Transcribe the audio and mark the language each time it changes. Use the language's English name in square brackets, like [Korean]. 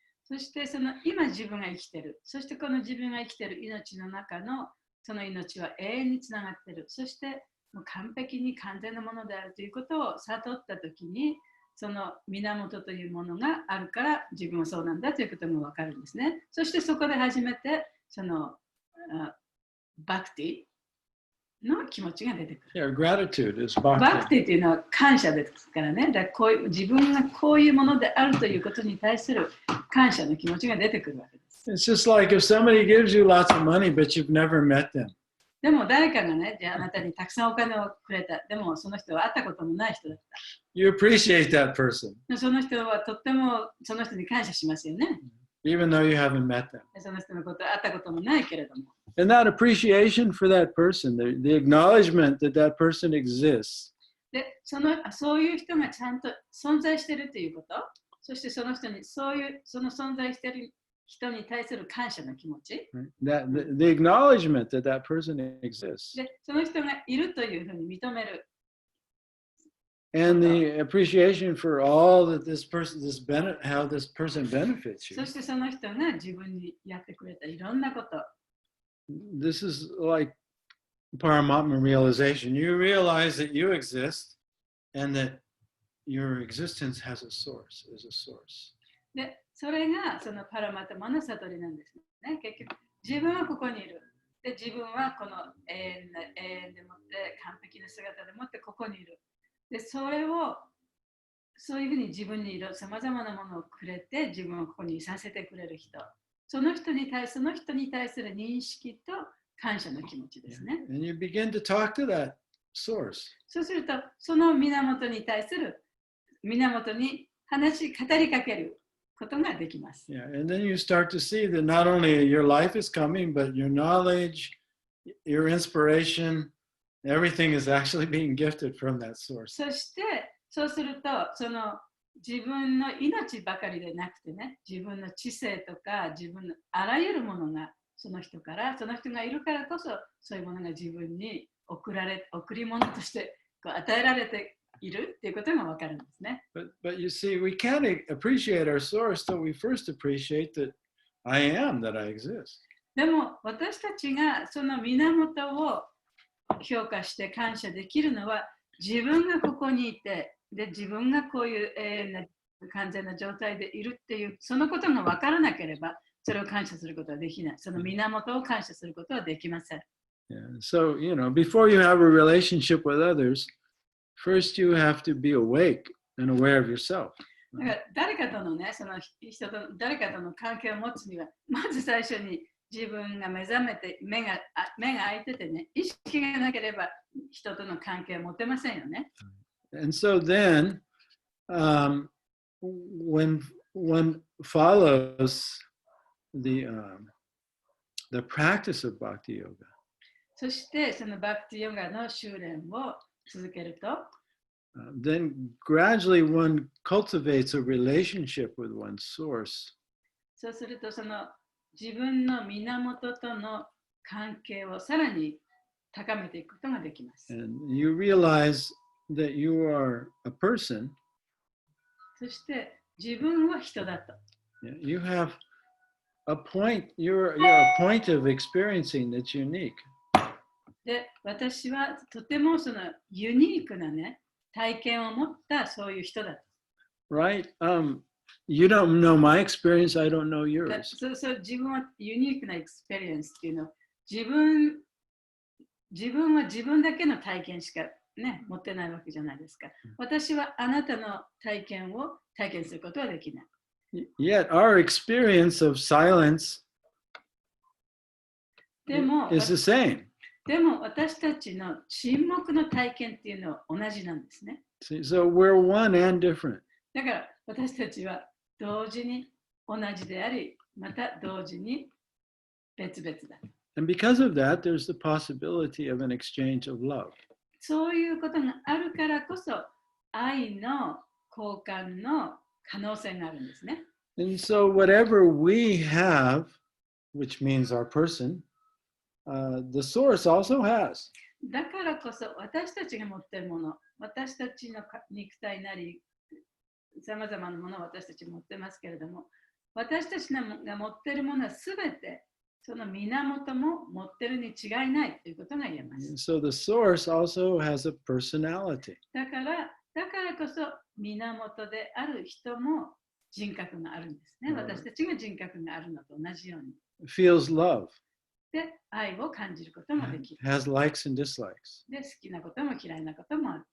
[Japanese] そしてその今自分が生きている。そしてこの自分が生きている命の中のその命は永遠につながっている。そしてもう完璧に完全なものであるということを悟ったときに、その源というものがあるから自分はそうなんだということもわかるんですね。そしてそこで初めてそのバクティの気持ちが出てくる。 [English] Yeah, gratitude is bhakti. [Japanese] バクティというのは感謝ですからね。だから自分がこういうものであるということに対する感謝の気持ちが出てくるわけです。 [English] It's just like if somebody gives you lots of money, but you've never met them. [Japanese] でも誰かがね、じゃああなたにたくさんお金をくれた。でもその人は会ったこともない人だった。 [English] You appreciate that person. [Japanese] その人はとってもその人に感謝しますよね。 [English] Even though you haven't met them. [Japanese] その人のことは会ったこともないけれども。 [English] And that appreciation for that person, the acknowledgement that that person exists. [Japanese] で、そういう人がちゃんと存在しているということ、そしてその人にその存在している人に対する感謝の気持ち。 [English] That the acknowledgement that that person exists. [Japanese] で、その人がいるというふうに認める。 [English] And the appreciation for all that how this person benefits you. [Japanese] そしてその人が自分にやってくれたいろんなこと。 [English] This is like Paramatma realization. You realize that you exist and that your existence has a source, is a source. [Japanese] で、それがそのパラマタマの悟りなんですね。結局、自分はここにいる。で、自分はこの永遠でもって完璧な姿でもってここにいる。で、それをそういうふうに自分にいろさまざまなものをくれて自分をここにいさせてくれる人。その人に対する認識と感謝の気持ちですね。 [English] And you begin to talk to that source. [Japanese] そうすると、その源に対する源に語りかけることができます。 [English] Yeah, and then you start to see that not only your life is coming, but your knowledge, your inspiration, everything is actually being gifted from that source. [Japanese] そして、そうすると、その自分の命ばかりでなくてね、自分の知性とか自分のあらゆるものがその人がいるからこそ、そういうものが自分に贈り物として与えられているっていうことがわかるんですね。 [English] But you see, we can't appreciate our source till we first appreciate that I am, that I exist. [Japanese] でも私たちがその源を評価して感謝できるのは自分がここにいて、で自分がこういう永遠な完全な状態でいるっていうそのことが分からなければそれを感謝することはできない。その源を感謝することはできません。 [English] Yeah. So, before you have a relationship with others, first you have to be awake and aware of yourself. [Japanese] だから誰かとのね、その人と誰かとの関係を持つには、まず最初に自分が目覚めて目が開いててね、意識がなければ人との関係を持てませんよね。 [English] And so then, when one follows the practice of Bhakti Yoga, [Japanese] そしてそのバクティヨガの修練を続けると、 [English] then gradually one cultivates a relationship with one's source. [Japanese] そうするとその自分の源との関係をさらに高めていくことができます。 [English] And you realize that you are a person. [Japanese] そして自分は人だと。 [English] You have a point, you're a point of experiencing that's unique. [Japanese] で、私はとてもそのユニークなね、体験を持ったそういう人だと。 [English] Right? You don't know my experience, I don't know yours. [Japanese] そう自分はユニークなエクスペリエンスっていうのを自分は自分だけの体験しかね、持ってないわけじゃないですか。私はあなたの体験を体験することはできない。 [English] Yet our experience of silence [Japanese] でも [English] is the same. [Japanese] でも私たちの沈黙の体験っていうのは同じなんですね。 [English] So we're one and different. [Japanese] だから私たちは同時に同じであり、また同時に別々だ。 [English] And because of that, there's the possibility of an exchange of love. [Japanese] そういうことがあるからこそ、愛の交換の可能性があるんですね。 [English] And so whatever we have, which means our person, the source also has. [Japanese] だからこそ私たちが持っているもの、私たちの肉体なり、さまざまなものを私たち持ってますけれども、私たちが持っているものはすべてその源も持っているに違いないということが言えます。 [English] So the source also has a personality. [Japanese] だからこそ源である人も人格があるんですね。私たちが人格があるのと同じように。 [English] Feels love. [Japanese] で、愛を感じることもできる。 [English] Has likes and dislikes. [Japanese] で、好きなことも嫌いなこともある。